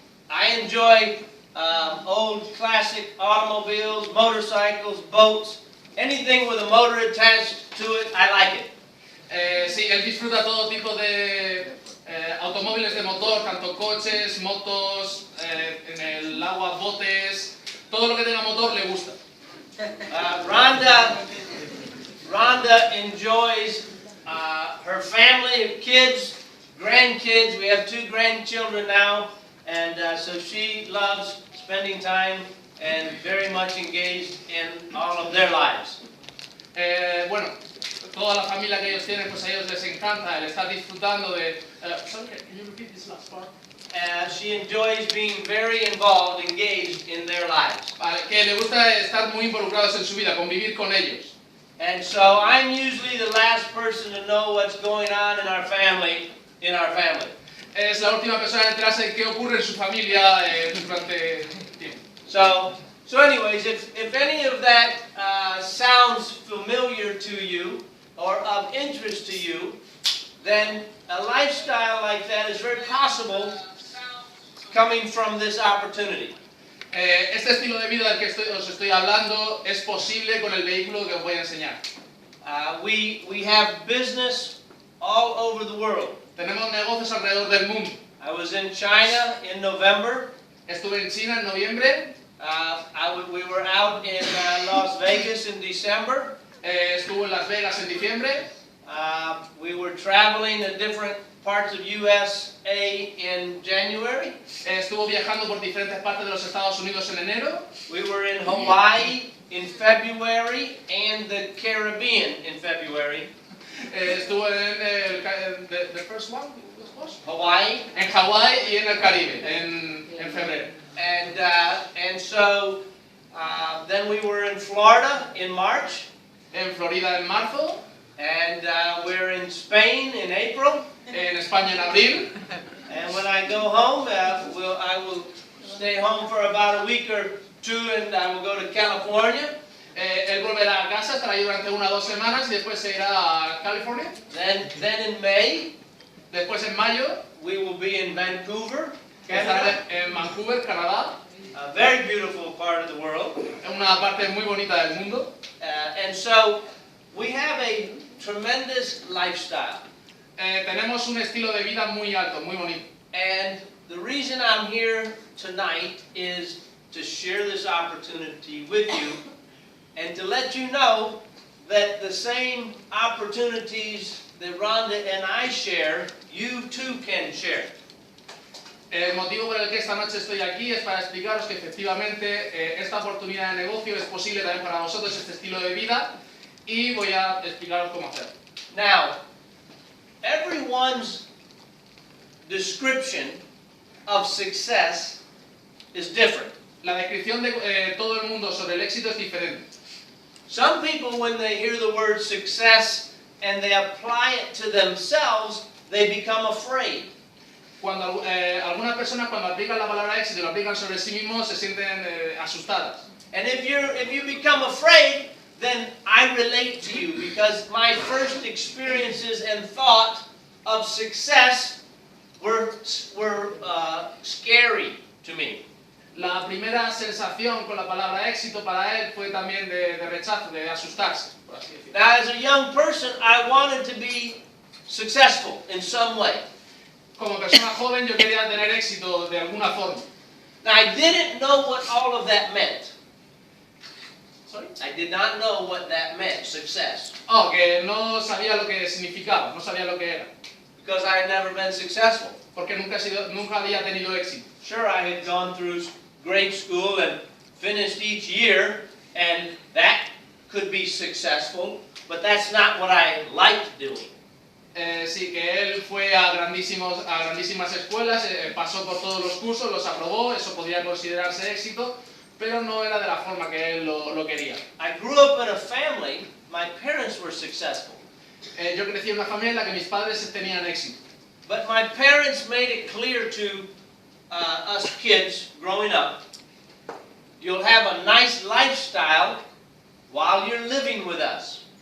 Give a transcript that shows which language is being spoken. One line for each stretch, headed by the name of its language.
English: I enjoy old classic automobiles, motorcycles, boats, anything with a motor attached to it, I like it.
Spanish: Sí, él disfruta todo tipo de automóviles de motor, tanto coches, motos, en el agua, botes, todo lo que tenga motor le gusta.
English: Rhonda enjoys her family of kids, grandkids. We have 2 grandchildren now, and so she loves spending time and very much engaged in all of their lives.
Spanish: Bueno, toda la familia que ellos tienen, pues a ellos les encanta el estar disfrutando de...
English: Sorry, can you repeat this last part? She enjoys being very involved, engaged in their lives.
Spanish: Vale, que le gusta estar muy involucrados en su vida, convivir con ellos.
English: And so I'm usually the last person to know what's going on in our family.
Spanish: Es la última persona en enterarse de qué ocurre en su familia durante tiempo.
English: So anyways, if any of that sounds familiar to you or of interest to you, then a lifestyle like that is very possible coming from this opportunity.
Spanish: Este estilo de vida del que os estoy hablando es posible con el vehículo que os voy a enseñar.
English: We have business all over the world.
Spanish: Tenemos negocios alrededor del mundo.
English: I was in China in November.
Spanish: Estuve en China en noviembre.
English: We were out in Las Vegas in December.
Spanish: Estuve en Las Vegas en diciembre.
English: We were traveling in different parts of USA in January.
Spanish: Estuvo viajando por diferentes partes de los Estados Unidos en enero.
English: We were in Hawaii in February and the Caribbean in February.
Spanish: Estuvo en
English: the first one, Hawaii.
Spanish: En Hawái y en el Caribe en febrero.
English: And so then we were in Florida in March.
Spanish: En Florida en marzo.
English: And we're in Spain in April.
Spanish: En España en abril.
English: And when I go home, I will stay home for about a week or 2, and I will go to California.
Spanish: Él volverá a casa, estará ahí durante 1 o 2 semanas y después se irá a California.
English: Then in May,
Spanish: después en mayo,
English: we will be in Vancouver,
Spanish: Canadá. En Vancouver, Canadá.
English: A very beautiful part of the world.
Spanish: Una parte muy bonita del mundo.
English: And so we have a tremendous lifestyle.
Spanish: Tenemos un estilo de vida muy alto, muy bonito.
English: And the reason I'm here tonight is to share this opportunity with you and to let you know that the same opportunities that Rhonda and I share, you too can share.
Spanish: El motivo por el que esta noche estoy aquí es para explicaros que efectivamente esta oportunidad de negocio es posible también para vosotros, este estilo de vida, y voy a explicaros cómo hacerlo.
English: Now, everyone's description of success is different.
Spanish: La descripción de todo el mundo sobre el éxito es diferente.
English: Some people, when they hear the word success and they apply it to themselves, they become afraid.
Spanish: Cuando algunas personas cuando aplican la palabra éxito y lo aplican sobre sí mismos se sienten asustadas.
English: And if you become afraid, then I relate to you because my first experiences and thought of success were scary to me.
Spanish: La primera sensación con la palabra éxito para él fue también de rechazo, de asustarse, por así decirlo.
English: Now, as a young person, I wanted to be successful in some way.
Spanish: Como persona joven yo quería tener éxito de alguna forma.
English: Now, I didn't know what all of that meant. Sorry? I did not know what that meant, success.
Spanish: Oh, que no sabía lo que significaba, no sabía lo que era.
English: Because I had never been successful.
Spanish: Porque nunca había tenido éxito.
English: Sure, I had gone through grade school and finished each year, and that could be successful, but that's not what I liked doing.
Spanish: Sí, que él fue a grandísimas escuelas, pasó por todos los cursos, los aprobó, eso podría considerarse éxito, pero no era de la forma que él lo quería.
English: I grew up in a family, my parents were successful.
Spanish: Yo crecí en una familia en la que mis padres tenían éxito.
English: But my parents made it clear to us kids growing up, you'll have a nice lifestyle while you're living with us.